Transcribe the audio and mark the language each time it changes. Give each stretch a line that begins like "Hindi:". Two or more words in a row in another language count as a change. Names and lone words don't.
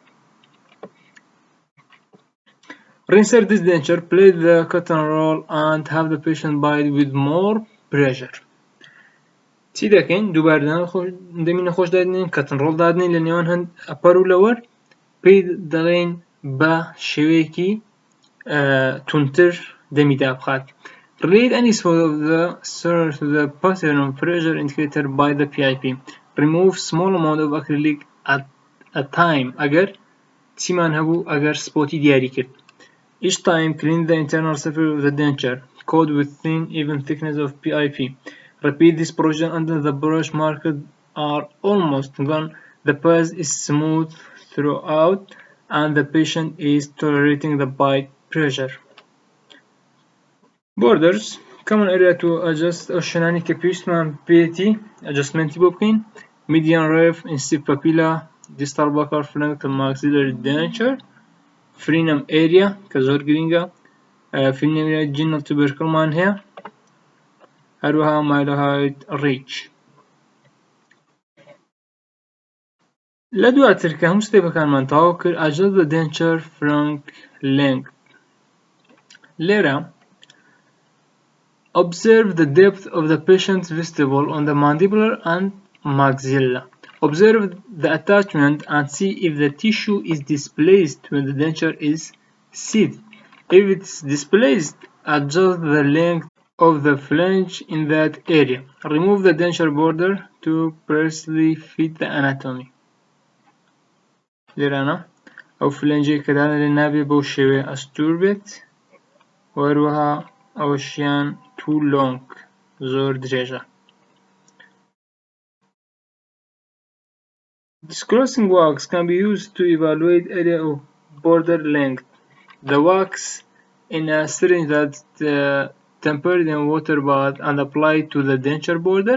English: reinsert this denture place the cotton roll and have the patient bite with more pressure
Central Kurdish: چی دەکەین دووبارە دەمی نەخۆش دادنین کەتن ڕۆڵ دادنین لە نێوان هەند ئەپەر و لەوەر پێی دەڵێن بە شێوەیەکی تونتر دەمی دابخات
English: relate any spot of the surface to the pattern pressure indicator by the PIP remove small amount of acrylic at a time
Central Kurdish: ئەگەر چیمان هەبوو ئەگەر سپۆتی دیاری کرد
English: each time clean the internal surface of the denture coat with thin even thickness of PIP repeat this procedure until the brush marks are almost gone the pus is smooth throughout and the patient is tolerating the bite pressure borders common area to adjust
Central Kurdish: ئەو شوێنانی کە پێویستمان پێێتی adjustmenتی بۆ بکەین
English: median ref incisive papilla distal buccal flank to maxillary denture frenum area
Central Kurdish: کە زۆر گرینگە
English: frenum area ginal tubercle
Central Kurdish: مان هەیە هەروەها
English: mylohyoid ridge
Central Kurdish: لە دواتر کە هەموو ستێپەکانمان تەواو کرد
English: adjust the denture frank length
Central Kurdish: لێرە
English: observe the depth of the patient's vestibule on the mandibular and maxilla observe the attachment and see if the tissue is displaced when the denture is seated If it's displaced, adjust the length of the flange in that area. Remove the denture border to precisely fit the anatomy.
Central Kurdish: لێرانە ئەو فلەنجەی کە دانە لێ نابێ بەو شێوێ ئەستور بێت وەروەها ئەوەشیان
English: too long
Central Kurdish: زۆر درێژە.
English: Disclosing wax can be used to evaluate area of border length. The wax in a syringe that tempered in water bath and applied to the denture border.